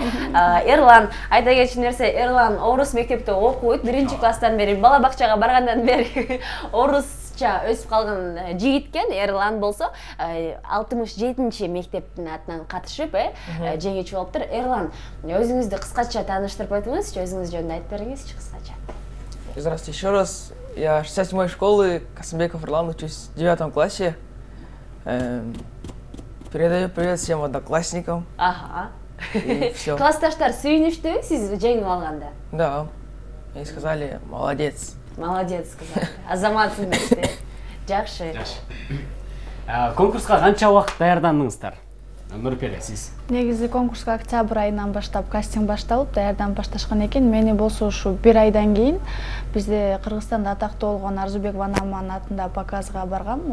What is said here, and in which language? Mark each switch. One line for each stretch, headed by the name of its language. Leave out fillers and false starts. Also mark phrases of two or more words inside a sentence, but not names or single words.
Kyrgyz: Эрлан, айта кетчү нерсе, Эрлан орус мектепте окуйт, 1 класстан бери, бала бакчага баргандан бери орусча өсүп калган жигиткен. Эрлан болсо 67 мектептин атынан катышып, жеңүүчү болуптур. Эрлан, өзүңүздү кыскача тааныштырып өтүңүзчү, өзүңүз жөнүндө айтып бериңизчи кыскача.
Russian: Здравствуйте еще раз. Я 67-й школы, Касымбеков Эрлан, учусь в 9 классе. Передаю привет всем одноклассникам. Ага. И все.
Kyrgyz: Классташтар сүйүнүштүбү сиз жеңип алганда?
Russian: Да. И сказали, молодец. Молодец, сказали.
Kyrgyz: Азаматсың дешти. Жакшы. Конкурска канча убакыт даярдандыңыздар? Нурпери, сиз? Негизи конкурска октябрь айынан баштап кастинг башталып, даярданып башташкан экен. Мени болсо ушу 1 айдан кийин бизде Кыргызстанда атактуу болгон Арзубек Ванаманын атында показга баргам.